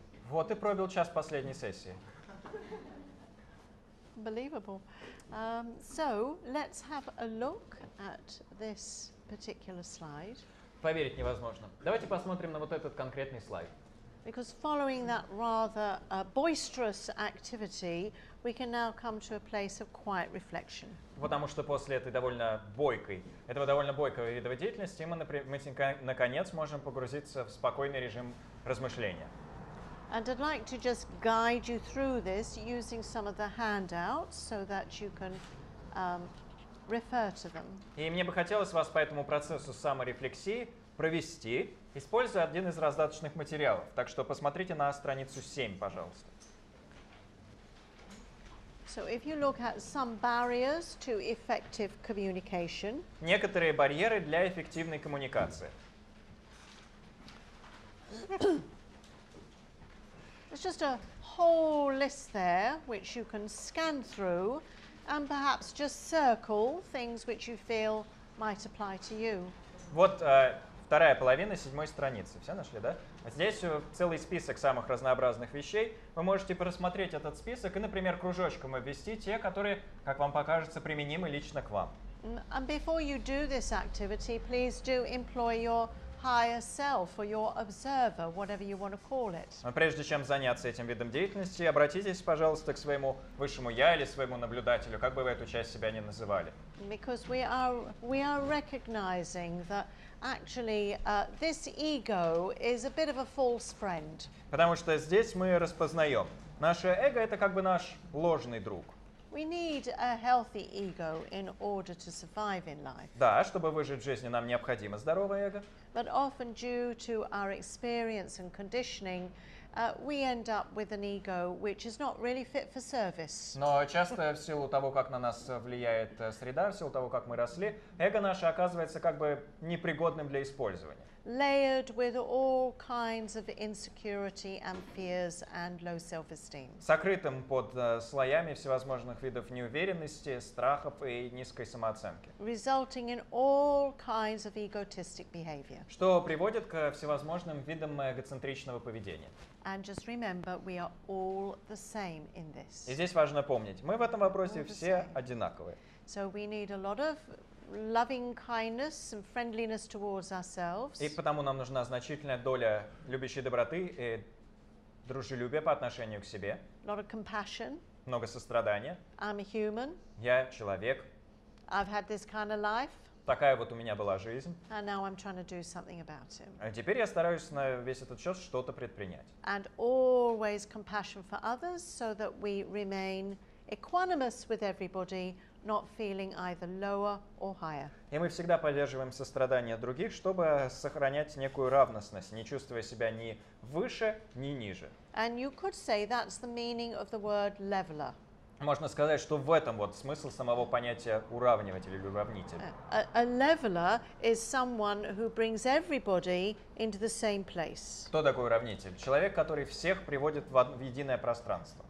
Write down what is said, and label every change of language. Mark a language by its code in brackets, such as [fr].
[ru] Вот и пробил час последней сессии. [en] Unbelievable. So let's have a look at this particular slide. [ru] Поверить невозможно. Давайте посмотрим на вот этот конкретный слайд. [en] Because following that rather boisterous activity, we can now come to a place of quiet reflection. [ru] Потому что после этого довольно бойкого вида деятельности мы наконец можем погрузиться в спокойный режим размышления. [en] And I'd like to just guide you through this using some of the handouts so that you can refer to them. [ru] И мне бы хотелось вас по этому процессу саморефлексии провести, используя один из раздаточных материалов. Так что посмотрите на страницу 7, пожалуйста. [en] So if you look at some barriers to effective communication. [ru] Некоторые барьеры для эффективной коммуникации. [en] There's just a whole list there which you can scan through and perhaps just circle things which you feel might apply to you. [ru] Вот вторая половина 7-й страницы. Все нашли, да? Здесь целый список самых разнообразных вещей. Вы можете просмотреть этот список и, например, кружочком обвести те, которые, как вам покажется, применимы лично к вам. [en] And before you do this activity, please do employ your higher self or your observer, whatever you want to call it. [ru] Но прежде чем заняться этим видом деятельности, обратитесь, пожалуйста, к своему высшему я или своему наблюдателю, как бы вы эту часть себя ни называли. [en] Because we are recognizing that actually this ego is a bit of a false friend. [ru] Потому что здесь мы распознаем, наше эго — это как бы наш ложный друг. [en] We need a healthy ego in order to survive in life. [ru] Да, чтобы выжить в жизни, нам необходимо здоровое эго. [en] But often due to our experience and conditioning, we end up with an ego which is not really fit for service. [ru] Но часто в силу того, как на нас влияет среда, в силу того, как мы росли, эго наше оказывается как бы непригодным для использования. [en] Layered with all kinds of insecurity and fears and low self-esteem. [ru] Сокрытым под слоями всевозможных видов неуверенности, страхов и низкой самооценки. [en] Resulting in all kinds of egotistic behavior. [ru] Что приводит к всевозможным видам эгоцентричного поведения. [en] And just remember, we are all the same in this. [ru] И здесь важно помнить, мы в этом вопросе все одинаковые. [en] So we need a lot of loving kindness and friendliness towards ourselves. [ru] И потому нам нужна значительная доля любящей доброты и дружелюбия по отношению к себе. [en] A lot of compassion. [ru] Много сострадания. [en] I'm a human. [ru] Я человек. [en] I've had this kind of life. [ru] Такая вот у меня была жизнь. [en] And now I'm trying to do something about it. [ru] А теперь я стараюсь на весь этот счет что-то предпринять. [en] And always compassion for others so that we remain equanimous with everybody not feeling either lower or higher. [ru] И мы всегда поддерживаем сострадание других, чтобы сохранять некую равностность, не чувствуя себя ни выше, ни ниже. [en] And you could say that's the meaning of the word leveler. [ru] Можно сказать, что в этом вот смысл самого понятия уравниватель или уравнитель. [en] A leveler is someone who brings everybody into the same place. [ru] Кто такой уравнитель? Человек, который всех приводит в единое пространство.